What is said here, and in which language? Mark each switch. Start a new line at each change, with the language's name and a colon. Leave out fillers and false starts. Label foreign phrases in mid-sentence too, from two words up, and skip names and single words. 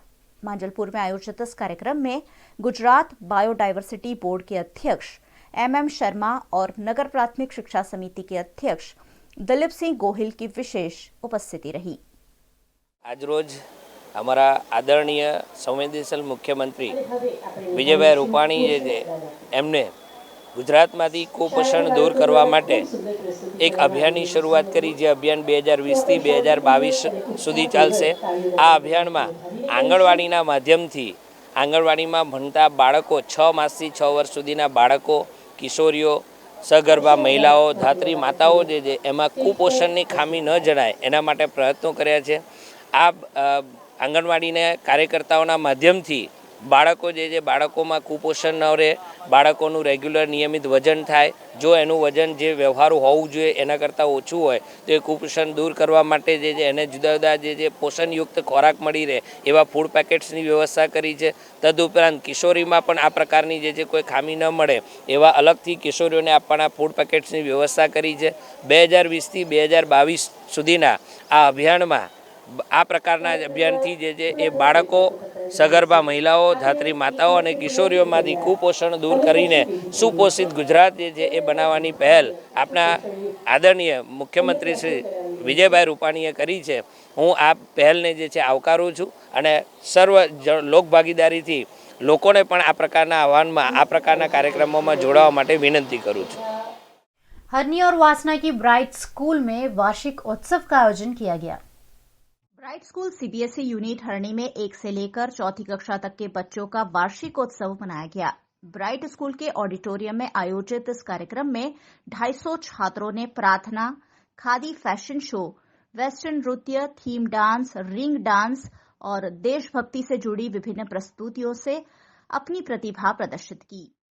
Hindi: मांजलपुर में आयोजित इस कार्यक्रम में गुजरात बायोडायवर्सिटी बोर्ड के अध्यक्ष MM शर्मा और नगर प्राथमिक शिक्षा समिति के अध्यक्ष दिलीप सिंह गोहिल की विशेष उपस्थिति रही।
Gujarati: આજ રોજ હમારા આદરણીય સંવેદનશીલ મુખ્યમંત્રી વિજયભાઈ રૂપાણી જે એમને ગુજરાતમાંથી કુપોષણ દૂર કરવા માટે એક અભિયાનની શરૂઆત કરી, જે અભિયાન 2020 થી 2022 સુધી ચાલશે। આ અભિયાનમાં આંગણવાડીના માધ્યમથી આંગણવાડીમાં ભણતા બાળકો 6 માસથી 6 વર્ષ સુધીના બાળકો, કિશોરીઓ, સગર્ભા મહિલાઓ, ધાત્રી માતાઓ જે એમાં કુપોષણની ખામી ન જણાય એના માટે પ્રયત્નો કર્યા છે। આ આંગણવાડીને કાર્યકર્તાઓના માધ્યમથી બાળકો જે બાળકોમાં કુપોષણ ન રહે, બાળકોનું રેગ્યુલર નિયમિત વજન થાય, જો એનું વજન જે વ્યવહારૂ હોવું જોઈએ એના કરતાં ઓછું હોય તો એ કુપોષણ દૂર કરવા માટે જે એને જુદા જુદા જે પોષણયુક્ત ખોરાક મળી રહે એવા ફૂડ પેકેટ્સની વ્યવસ્થા કરી છે। તદુપરાંત કિશોરીમાં પણ આ પ્રકારની જે કોઈ ખામી ન મળે એવા અલગથી કિશોરીઓને આપવાના ફૂડ પેકેટ્સની વ્યવસ્થા કરી છે। 2020 થી 2022 સુધીના આ અભિયાનમાં આ પ્રકારના અભિયાનથી જે એ બાળકો, સગર્ભા મહિલાઓ, ધાત્રી માતાઓ ઔર કિશોરીઓમાંથી કુપોષણ દૂર કરીને સુપોષિત ગુજરાત જે એ બનાવવાની પહલ આપના આદરણીય મુખ્યમંત્રી શ્રી વિજયભાઈ રૂપાણીએ કરી છે। હું આ પહલને જે છે આવકારું છું અને સર્વ લોકભાગીદારીથી લોકોને પણ આ પ્રકારના આહ્વાનમાં આ પ્રકારના કાર્યક્રમોમાં જોડાવા માટે વિનંતી કરું છું।
Hindi: हरनी और वासना की ब्राइट स्कूल में वार्षिक उत्सव का आयोजन किया गया। ब्राइट स्कूल CBSE यूनिट हरणी में 1 से लेकर 4ठी कक्षा तक के बच्चों का वार्षिक उत्सव मनाया गया। ब्राइट स्कूल के ऑडिटोरियम में आयोजित इस कार्यक्रम में 250 छात्रों ने प्रार्थना, खादी फैशन शो, वेस्टर्न नृत्य, थीम डांस, रिंग डांस और देशभक्ति से जुड़ी विभिन्न प्रस्तुतियों से अपनी प्रतिभा प्रदर्शित की।